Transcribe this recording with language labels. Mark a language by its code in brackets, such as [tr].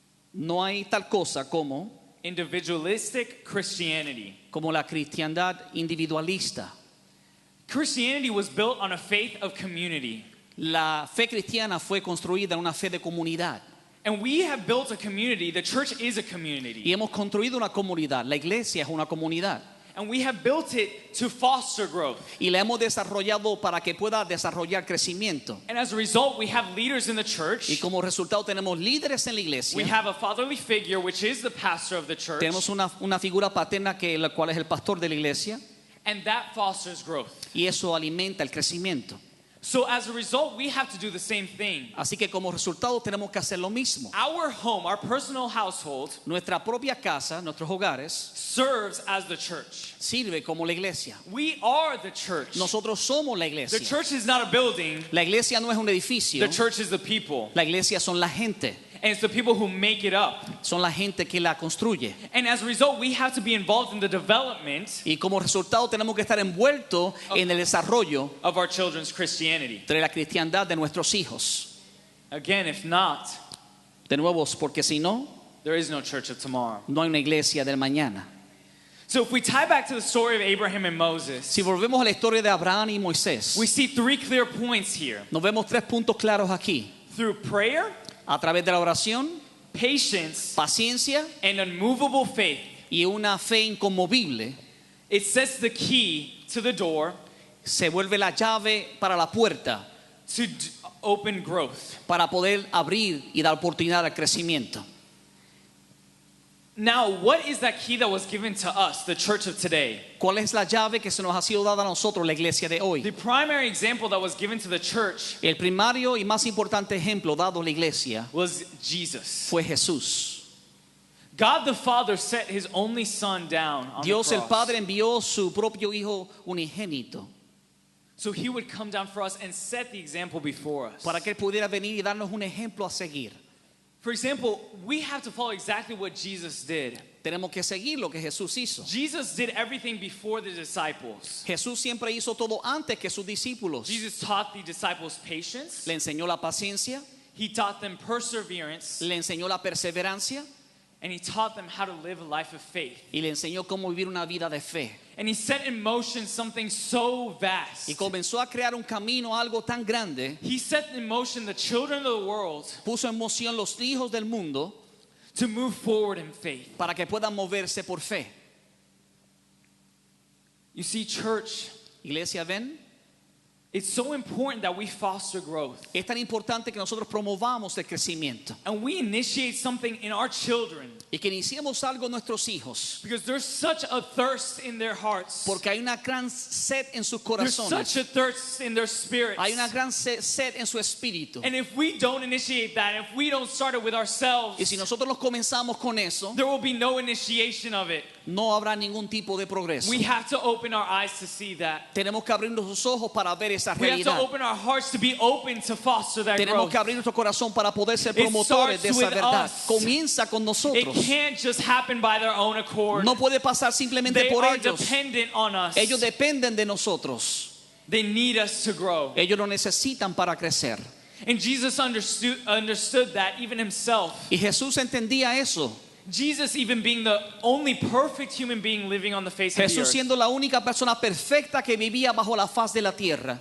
[es] No hay tal cosa como [en] individualistic Christianity. [es] la cristiandad individualista. [en] Christianity was built on a faith of community. [es] La fe cristiana fue construida en una fe de comunidad. [en] And we have built a community. The church is a [es] Y [en] community. [es] hemos construido una comunidad. La iglesia es una comunidad. [en] And we have built it to foster growth. [es] Y la hemos desarrollado para que pueda desarrollar crecimiento. [en] And as a result, we have leaders in the church. [es] Y como resultado tenemos líderes en la [en] We [es] iglesia. [en] have a fatherly figure, which is the pastor of the church. [es] Tenemos una figura paterna que la cual es el pastor de la iglesia. [en] And that fosters growth. [es] Y eso alimenta el crecimiento. [en] So as a result, we have to do the same thing. [es] Así que como resultado tenemos que hacer lo mismo. [en] Our home, our personal household, [es] Nuestra propia casa, nuestros hogares, [en] serves as the church. [es] sirve como la iglesia. [en] We are the church. [es] Nosotros somos la [en] The [es] iglesia. [en] church is not a building. [es] La iglesia no es un edificio. [en] The church is the people. [es] La iglesia son la gente. [en] And it's the people who make it up. [es] Son la gente que la construye. [en] And as a result, we have to be involved in the development [es] Y como resultado tenemos que estar envueltos en el desarrollo [en] of our children's Christianity. [es] de la cristiandad de nuestros hijos. [en] Again, if not, [es] De nuevo, porque si no, [en] there is no church of tomorrow. [es] no hay una iglesia del mañana. [en] So if we tie back to the story of Abraham and Moses, [es] Si volvemos a la historia de Abraham y Moisés, [en] we see three clear points here. [es] nos vemos tres puntos claros aquí. [en] Through prayer, [es] A través de la oración, [en] patience, [es] paciencia [en] and unmovable faith, [es] y una fe inconmovible, [en] it sets the key to the door [es] se vuelve la llave para la puerta [en] to open growth. [es] para poder abrir y dar oportunidad al crecimiento. [en] Now, what is that key that was given to us, the church of today? [es] ¿Cuál es la llave que se nos ha sido dada a nosotros, la iglesia de hoy? [en] The primary example that was given to the church [es] El primario y más importante ejemplo dado a la iglesia [en] was Jesus. [es] fue Jesús. [en] God the Father set his only son down on [es] Dios [en] the [es] el [en] cross [es] Padre envió su propio Hijo unigénito [en] so he would come down for us and set the example before us. [es] para que Él pudiera venir y darnos un ejemplo a seguir. [en] For example, we have to follow exactly what Jesus did. [es] Tenemos que seguir lo que Jesús hizo. [en] Jesus did everything before the disciples. [es] Jesús siempre hizo todo antes que sus discípulos. [en] Jesus taught the disciples patience. [es] Le enseñó la paciencia, [en] He taught them perseverance. [es] le enseñó la perseverancia [en] And he taught them how to live a life of faith. [es] y le enseñó cómo vivir una vida de fe. [en] And he set in motion something so vast. [es] Y comenzó a crear un camino, algo tan grande. [en] He set in motion the children of the world [es] Puso en moción los hijos del mundo [en] to move forward in faith. [es] para que puedan moverse por fe. [en] You see, church, [es] Iglesia, ven, [en] it's so important that we foster growth. [es] es tan importante que nosotros promovamos el crecimiento [en] And we initiate something in our children [es] y que iniciemos algo en nuestros hijos, [en] because there's such a thirst in their hearts. [es] porque hay una gran sed en sus [en] There's such [es] corazones, [en] a thirst in their spirits. [es] hay una gran sed en su espíritu. [en] And if we don't initiate that, if we don't start it with ourselves, [es] Y si nosotros los comenzamos con eso, [en] there will be no initiation of it. [es] no habrá ningún tipo de progreso. [en] We have to open our eyes to see that. [es] Tenemos que abrir nuestros ojos para ver esa [en] We have to [es] realidad. [en] open our hearts to be open to foster that [es] Tenemos [en] growth. [es] que abrir nuestro corazón para poder ser [en] It [es] promotores de [en] starts [es] esa [en] with [es] verdad. [en] us. [es] Comienza con [en] It [es] nosotros. [en] can't just happen by their own accord. [es] No puede pasar simplemente [en] They [es] por [en] are [es] ellos. [en] dependent on us. [es] Ellos dependen de nosotros. [en] They need us to grow. [es] Ellos lo necesitan para crecer. [en] And Jesus understood that even himself. [es] Y Jesús entendía eso. [en] Jesus, even being the only perfect human being living on the face of the [es] Jesús [en] earth, [es] siendo la única persona perfecta que vivía bajo la faz de la tierra.